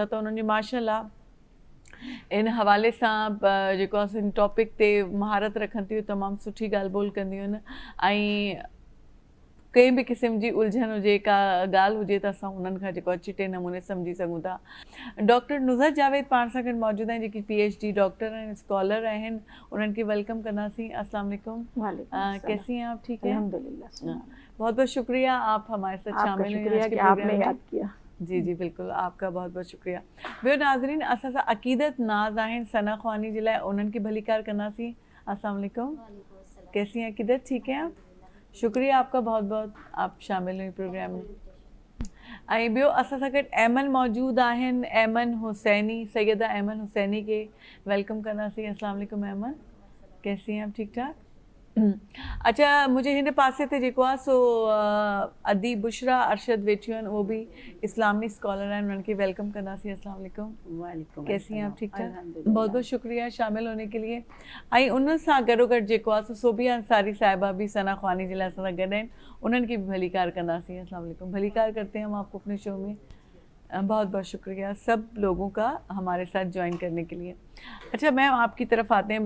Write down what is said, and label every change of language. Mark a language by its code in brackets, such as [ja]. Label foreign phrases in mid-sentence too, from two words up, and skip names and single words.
[sd] त उन्हनि जी माशाअल्लाह इन हवाले सां जेको आहे इन टॉपिक ते महारत रखनि थियूं, तमामु सुठी ॻाल्हि ॿोल कंदियूं आहिनि। ऐं कंहिं बि क़िस्म जी उलझन हुजे, का ॻाल्हि हुजे त असां उन्हनि खां जेको आहे चिटे नमूने सम्झी सघूं था। डॉक्टर नुज़रत जावेद पाण सां गॾु मौजूदु आहिनि, जेकी PhD डॉक्टर आहिनि, स्कॉलर आहिनि। उन्हनि खे वेलकम कंदासीं। [ar] السلام علیکم, [ur] کیسی ہیں آپ? ٹھیک ہے، الحمدللہ۔ بہت بہت شکریہ، آپ ہمارے ساتھ شامل ہوئے، آپ نے یاد کیا. جی جی بالکل، آپ کا بہت بہت شکریہ. [sd] ॿियो नाज़रीन, असां सां अक़ीदत नाज़ आहिनि सना ख़्वानी जे लाइ, उन्हनि खे भलीकार कंदासीं। [ar] السلام علیکم, [ur] کیسی ہیں عقیدت؟ ٹھیک ہے آپ? شکریہ آپ کا بہت بہت، آپ شامل ہوئیں پروگرام میں. [sd] ऐं ॿियो असां सां गॾु ऐमन मौजूदु आहिनि, ऐमन हुसैनी, सैयदा ऐमन हुसैनी खे वेलकम कंदासीं। [ar] السلام علیکم ایمن, [ur] کیسی ہیں آپ؟ ٹھیک ٹھاک. اچھا, [sd] मुंहिंजे हिन पासे ते जेको आहे सो अदी बुशरा अरशद वेठियूं आहिनि, उहो बि इस्लामी स्कॉलर आहिनि, उन्हनि खे वेलकम कंदासीं। [ar] السلام علیکم، وعلیکم, [ur] کیسی ہیں آپ? ٹھیک ٹھاک، بہت بہت شکریہ شامل ہونے کے لیے. [sd] ऐं उन सां गॾोगॾु जेको आहे सो सोबिया अंसारी साहिबा बि सना ख़्वानी जे लाइ असां सां गॾु आहिनि, उन्हनि खे बि भलीकार कंदासीं। [ar] السلام علیکم, [ur] بھلیکار کرتے ہیں ہم آپ کو اپنے شو میں. بہت بہت شکریہ سب لوگوں کا ہمارے ساتھ جوائن کرنے کے لیے. اچھا میم، آپ کی طرف آتے ہیں.